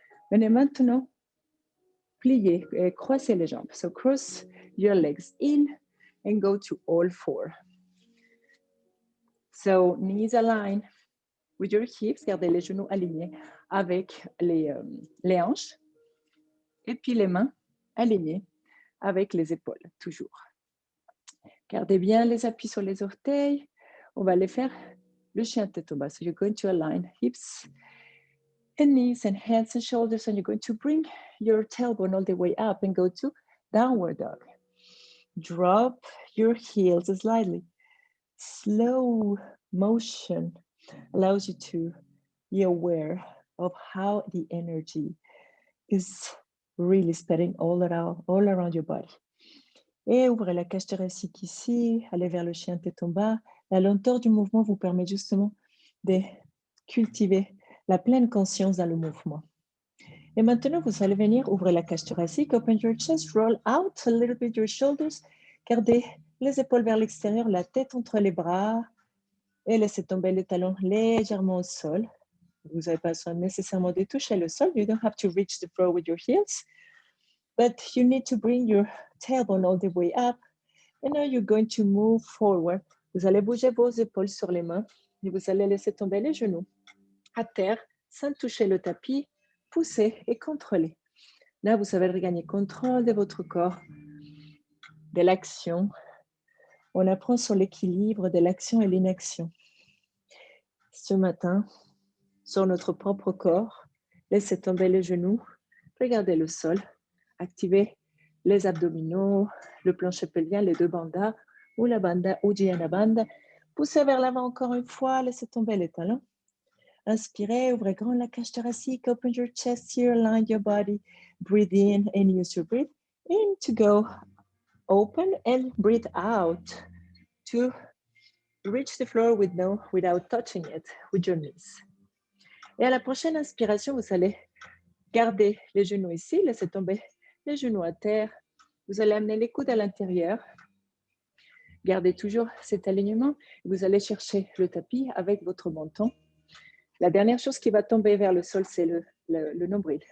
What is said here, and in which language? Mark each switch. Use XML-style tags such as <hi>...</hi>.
<fr>Venez maintenant plier et croiser les jambes.</fr> <en>So cross your legs in and go to all 4. So knees aligned with your hips.</en> <fr>Gardez les genoux alignés avec les hanches. Et puis les mains alignées avec les épaules, toujours. Gardez bien les appuis sur les orteils. On va aller faire le chien tête en bas.</fr> <en>So you're going to align hips and knees and hands and shoulders, and you're going to bring your tailbone all the way up and go to downward dog. Drop your heels slightly. Slow motion allows you to be aware of how the energy is really spreading all around your body.</en> <fr>Et ouvrez la cage thoracique ici, allez vers le chien tête en bas. La lenteur du mouvement vous permet justement de cultiver la pleine conscience dans le mouvement. Et maintenant, vous allez venir ouvrir la cage thoracique,</fr> <en>open your chest, roll out a little bit your shoulders,</en> <fr>gardez les épaules vers l'extérieur, la tête entre les bras et laissez tomber les talons légèrement au sol. Vous n'avez pas besoin nécessairement de toucher le sol.</fr> <en>You don't have to reach the floor with your heels, but you need to bring your tailbone all the way up. And now you're going to move forward.</en> <fr>Vous allez bouger vos épaules sur les mains et vous allez laisser tomber les genoux à terre sans toucher le tapis. Poussez et contrôlez. Là, vous savez regagner contrôle de votre corps, de l'action. On apprend sur l'équilibre de l'action et l'inaction. Ce matin, sur notre propre corps, laissez tomber les genoux, regardez le sol, activez les abdominaux, le plancher pelvien, les deux bandas, ou la banda, Uddiyana Bandha. Poussez vers l'avant encore une fois, laissez tomber les talons. Inspirez, ouvrez grand la cage thoracique,</fr> <en>open your chest here, align your body, breathe in and use your breath in to go open and breathe out to reach the floor without touching it with your knees.</en> <fr>Et à la prochaine inspiration, vous allez garder les genoux ici, laissez tomber les genoux à terre. Vous allez amener les coudes à l'intérieur. Gardez toujours cet alignement. Vous allez chercher le tapis avec votre menton. La dernière chose qui va tomber vers le sol, c'est le nombril.</fr>